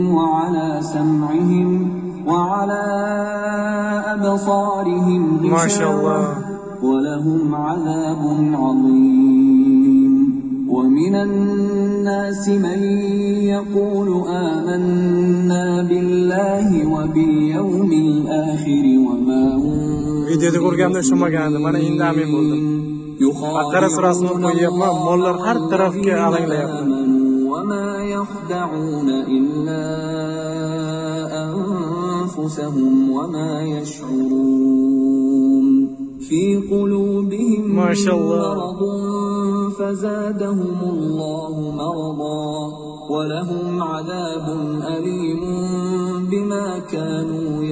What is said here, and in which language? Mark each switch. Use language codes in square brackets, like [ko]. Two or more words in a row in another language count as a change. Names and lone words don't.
[ar] وعلى سمعهم وعلى أبصارهم غشاوة ولهم عذاب عظيم ومن الناس من يقول آمنا بالله وباليوم الآخر وما هم [uz] videoda ko'rganimda tushunmagandim. Mana endi amin bo'ldim. Baqara surasini qo'yyapman, mollar har tarafga alanglayapti. [ar] وما يخدعون إلا أنفسهم وما يشعرون في قلوبهم مرض فزادهم الله مرضا ولهم عذاب أليم بما كانوا